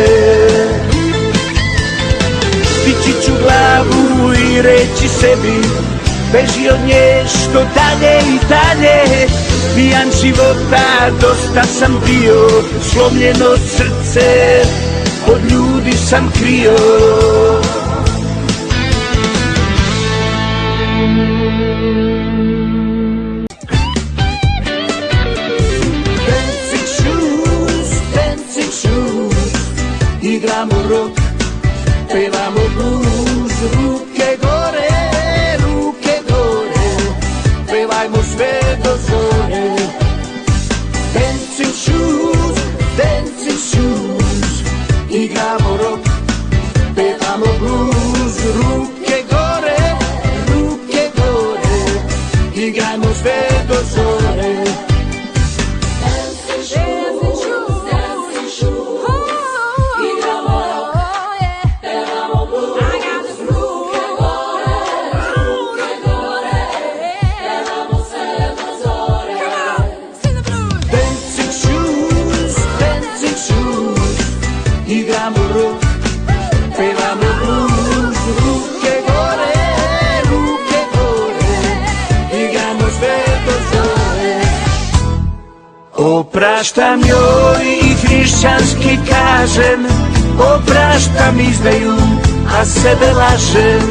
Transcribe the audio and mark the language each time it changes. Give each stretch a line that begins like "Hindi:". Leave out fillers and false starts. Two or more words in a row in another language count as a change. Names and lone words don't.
Serbian: Dići ću glavu i reći sebi, beži od nje što dalje i dalje. Pijan života, dosta sam bio, slomljeno srce od ljudi sam krio.
English: Dancing shoes,
Serbian: igramo rock, pevamo blues. Ruke gore, pevajmo sve do zore.
English: Dancing shoes,
Serbian: igramo rock, pevamo blues. Ruke gore, igrajmo sve do zore.
English: Dancing shoes,
Serbian: igramo rock, pevamo blues. Ruke gore, pevamo sve do zore.
English: Dancing shoes,
Serbian: igramo rock, pevamo blues. Ruke gore, igramo sve do zore. Opraštam joj i hrišćanski kažem, opraštam izdaju, a sebe lažem.